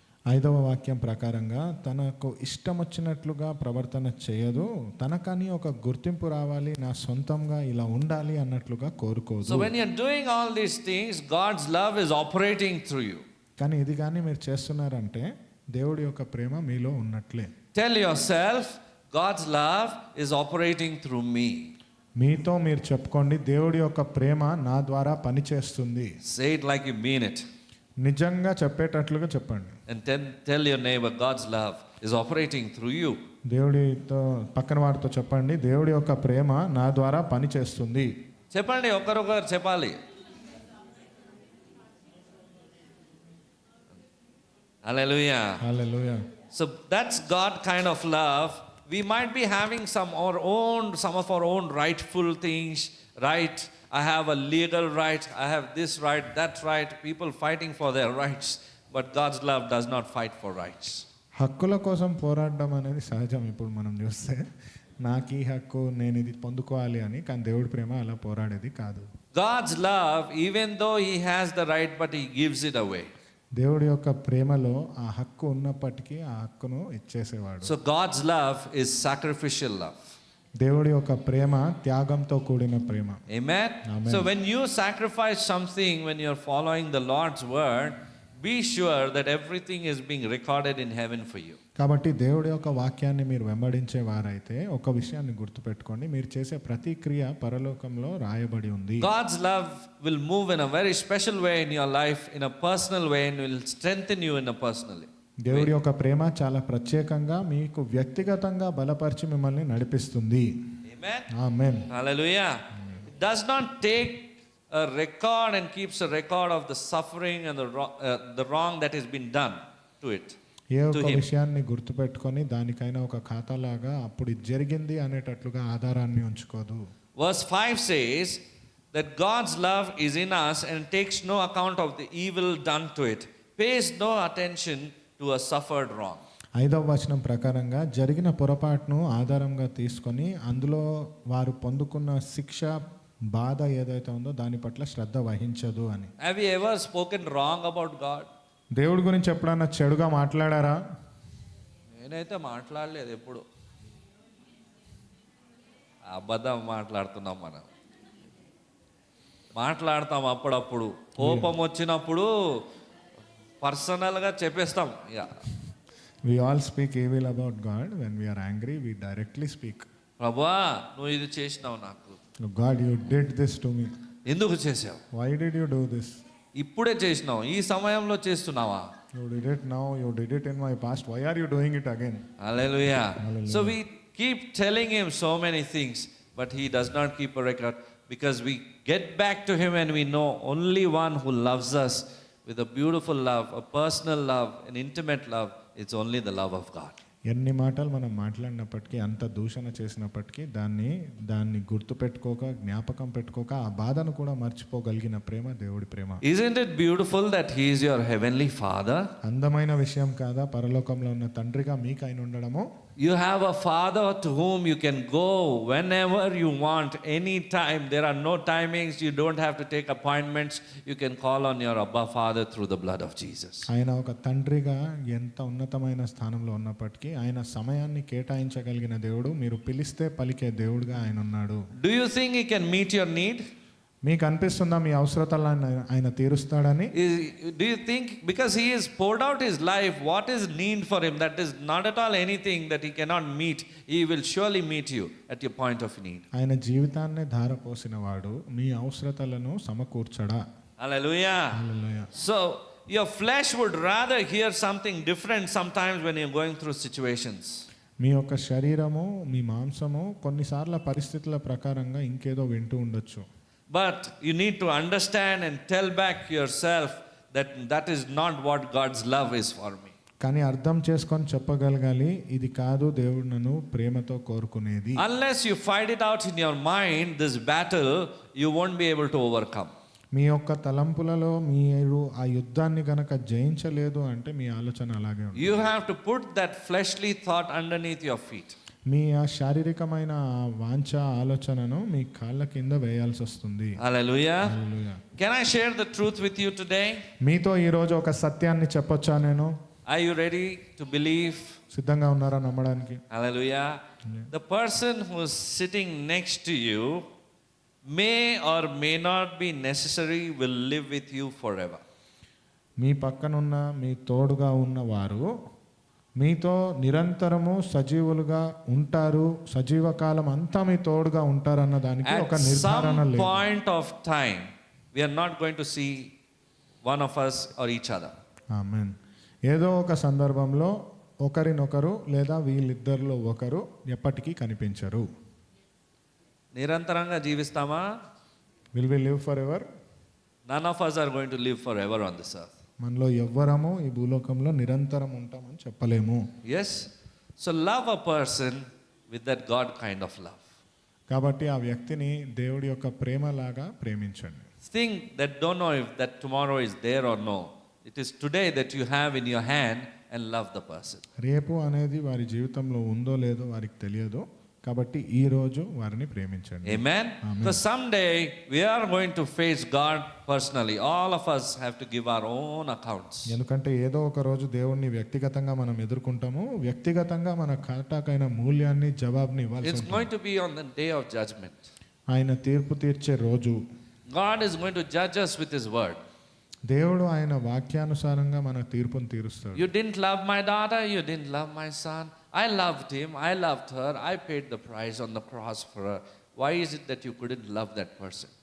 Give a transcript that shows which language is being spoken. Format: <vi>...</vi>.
<te>5వ వాక్యం ప్రకారంగా తనకు ఇష్టం వచ్చినట్లుగా ప్రవర్తన చేయదు, తనకని ఒక గుర్తింపు రావాలి, నా సొంతంగా ఇలా ఉండాలి అన్నట్లుగా కోరుకోదు.</te> <en>So when you're doing all these things, God's love is operating through you.</en> <te>కానీ ఇది కానీ మీరు చేస్తున్నారంటే దేవుడి యొక్క ప్రేమ మీలో ఉన్నట్లే.</te> <en>Tell yourself, God's love is operating through me.</en> <te>మీతో మీరు చెప్పుకోండి, దేవుడి యొక్క ప్రేమ నా ద్వారా పనిచేస్తుంది.</te> <en>Say it like you mean it.</en> <te>నిజంగా చెప్పేటట్లుగా చెప్పండి.</te> <en>And tell your neighbor, God's love is operating through you.</en> <te>దేవుడితో పక్కన వాడితో చెప్పండి, దేవుడి యొక్క ప్రేమ నా ద్వారా పనిచేస్తుంది. చెప్పండి, ఒకరొకరు చెప్పాలి.</te> <en>Hallelujah.</en> <te>Hallelujah.</te> <en>So that's God kind of love. We might be having some of our own rightful things, right? I have a legal right, I have this right, that right, people fighting for their rights, but God's love does not fight for rights.</en> <te>హక్కుల కోసం పోరాడడం అనేది సహజం. ఇప్పుడు మనం చూస్తే నాకు ఈ హక్కు, నేను ఇది పొందుకోవాలి అని, కానీ దేవుడి ప్రేమ అలా పోరాడేది కాదు.</te> <en>God's love, even though He has the right, but He gives it away.</en> <te>దేవుడి యొక్క ప్రేమలో ఆ హక్కు ఉన్నప్పటికీ ఆ హక్కును ఇచ్చేసేవాడు.</te> <en>So God's love is sacrificial love.</en> <te>దేవుడి యొక్క ప్రేమ త్యాగంతో కూడిన ప్రేమ.</te> <en>Amen? Amen. So when you sacrifice something, when you're following the Lord's word, be sure that everything is being recorded in heaven for you.</en> <te>కాబట్టి దేవుడి యొక్క వాక్యాన్ని మీరు వెంబడించే వారైతే ఒక విషయాన్ని గుర్తుపెట్టుకోండి, మీరు చేసే ప్రతి క్రియ పరలోకంలో రాయబడి ఉంది.</te> <en>God's love will move in a very special way in your life, in a personal way, and will strengthen you in a personal way.</en> <te>దేవుడి యొక్క ప్రేమ చాలా ప్రత్యేకంగా మీకు వ్యక్తిగతంగా బలపరిచి మిమ్మల్ని నడిపిస్తుంది.</te> <en>Amen?</en> <te>Amen.</te> <en>Hallelujah. It does not take a record and keeps a record of the suffering and the wrong that has been done to it.</en> <te>ఏ</te> <en>To</en> <te>ఒక్క</te> <en>him.</en> <te>విషయాన్ని గుర్తుపెట్టుకొని దానికైనా ఒక ఖాతాలాగా అప్పుడు ఇది జరిగింది అనేటట్లుగా ఆధారాన్ని ఉంచుకోదు.</te> <en>Verse 5 says that God's love is in us and takes no account of the evil done to it, pays no attention to a suffered wrong.</en> <te>5వ వచనం ప్రకారంగా జరిగిన పొరపాటును ఆధారంగా తీసుకొని అందులో వారు పొందుకున్న శిక్ష, బాధ ఏదైతే ఉందో దాని పట్ల శ్రద్ధ వహించదు అని.</te> <en>Have you ever spoken wrong about God?</en> <te>దేవుడి గురించి ఎప్పుడన్నా చెడుగా మాట్లాడారా? నేనైతే మాట్లాడలేదు ఎప్పుడు. అబద్ధం మాట్లాడుతున్నాం మనం. మాట్లాడతాం అప్పుడప్పుడు, కోపం వచ్చినప్పుడు పర్సనల్గా చెప్పేస్తాం. ఇక</te> <en>We all speak evil about God. When we are angry, we directly speak.</en> <te>ప్రభువా, నువ్వు ఇది చేసినావు నాకు.</te> <en>God, you did this to me.</en> <te>ఎందుకు చేసావు?</te> <en>Why did you do this?</en> <te>ఇప్పుడే చేసినావు, ఈ సమయంలో చేస్తున్నావా?</te> <en>You did it now, you did it in my past. Why are you doing it again? Hallelujah. Hallelujah. So we keep telling him so many things, but he does not keep a record, because we get back to him and we know only one who loves us with a beautiful love, a personal love, an intimate love. It's only the love of God.</en> <te>ఎన్ని మాటలు మనం మాట్లాడినప్పటికీ, అంత దూషణ చేసినప్పటికీ దాన్ని గుర్తుపెట్టుకోక, జ్ఞాపకం పెట్టుకోక, ఆ బాధను కూడా మర్చిపోగలిగిన ప్రేమ దేవుడి ప్రేమ.</te> <en>Isn't it beautiful that He is your heavenly Father?</en> <te>అందమైన విషయం కాదా పరలోకంలో ఉన్న తండ్రిగా మీకు ఆయన ఉండడము?</te> <en>You have a Father to whom you can go whenever you want, anytime. There are no timings. You don't have to take appointments. You can call on your Abba Father through the blood of Jesus.</en> <te>ఆయన ఒక తండ్రిగా ఎంత ఉన్నతమైన స్థానంలో ఉన్నప్పటికీ ఆయన సమయాన్ని కేటాయించగలిగిన దేవుడు, మీరు పిలిస్తే పలికే దేవుడుగా ఆయన ఉన్నాడు.</te> <en>Do you think He can meet your need?</en> <te>మీకు అనిపిస్తుందా మీ అవసరతలను ఆయన తీరుస్తాడని?</te> <en>Do you think because He has poured out His life, what is need for Him? That is not at all anything that He cannot meet. He will surely meet you at your point of need.</en> <te>ఆయన జీవితాన్ని ధారపోసిన వాడు మీ అవసరతలను సమకూర్చడా?</te> <en>Hallelujah.</en> <te>Hallelujah.</te> <en>So your flesh would rather hear something different sometimes when you're going through situations.</en> <te>మీ యొక్క శరీరము, మీ మాంసము కొన్నిసార్లు పరిస్థితుల ప్రకారంగా ఇంకేదో వింటూ ఉండొచ్చు.</te> <en>But you need to understand and tell back yourself that that is not what God's love is for me.</en> <te>కానీ అర్థం చేసుకొని చెప్పగలగాలి, ఇది కాదు దేవుడు నన్ను ప్రేమతో కోరుకునేది.</te> <en>Unless you fight it out in your mind, this battle, you won't be able to overcome.</en> <te>మీ యొక్క తలంపులలో మీరు ఆ యుద్ధాన్ని గనక జయించలేదు అంటే మీ ఆలోచన అలాగే ఉంటుంది.</te> <en>You have to put that fleshly thought underneath your feet.</en> <te>మీ ఆ శారీరకమైన వాంఛ ఆలోచనను మీ కాళ్ళ కింద వేయాల్సి వస్తుంది.</te> <en>Hallelujah.</en> <te>Hallelujah.</te> <en>Can I share the truth with you today?</en> <te>మీతో ఈరోజు ఒక సత్యాన్ని చెప్పొచ్చా నేను?</te> <en>Are you ready to believe?</en> <te>సిద్ధంగా ఉన్నారా నమ్మడానికి?</te> <en>Hallelujah. The person who is sitting next to you may or may not be necessary will live with you forever.</en> <te>మీ పక్కనున్న మీ తోడుగా ఉన్నవారు మీతో నిరంతరము సజీవులుగా ఉంటారు, సజీవ కాలం అంతా మీ తోడుగా ఉంటారన్న దానికి ఒక</te> <en>At</en> <te>నిర్ధారణ</te> <en>some</en> <te>లేదు.</te> <en>point of time, we are not going to see one of us or each other.</en> <te>ఆమేన్. ఏదో ఒక సందర్భంలో ఒకరినొకరు లేదా వీళ్ళిద్దరిలో ఒకరు ఎప్పటికీ కనిపించరు. నిరంతరంగా జీవిస్తామా?</te> <en>Will we live for ever? None of us are going to live forever on this earth.</en> <te>మనలో ఎవ్వరము ఈ భూలోకంలో నిరంతరం ఉంటామని చెప్పలేము.</te> <en>Yes? So love a person with that God kind of love.</en> <te>కాబట్టి ఆ వ్యక్తిని దేవుడి యొక్క ప్రేమలాగా ప్రేమించండి.</te> <en>Think that don't know if that tomorrow is there or no. It is today that you have in your hand and love the person.</en> <te>రేపు అనేది వారి జీవితంలో ఉందో లేదో వారికి తెలియదు, కాబట్టి ఈ రోజు వారిని ప్రేమించండి.</te> <en>Amen? So someday we are going to face God personally. All of us have to give our own accounts.</en> <te>ఎందుకంటే ఏదో ఒక రోజు దేవుణ్ణి వ్యక్తిగతంగా మనం ఎదుర్కొంటాము, వ్యక్తిగతంగా మన ఖాతాకైన మూల్యాన్ని జవాబుని ఇవ్వాల్సి</te> <en>It's</en> <te>ఉంటుంది.</te> <en>going to be on the day of judgment.</en> <te>ఆయన తీర్పు తీర్చే రోజు.</te> <en>God is going to judge us with His word.</en> <te>దేవుడు ఆయన వాక్యానుసారంగా మన తీర్పును తీరుస్తాడు.</te> <en>You didn't love my daughter, you didn't love my son. I loved him, I loved her, I paid the price on the cross for her. Why is it that you couldn't love that person?</en>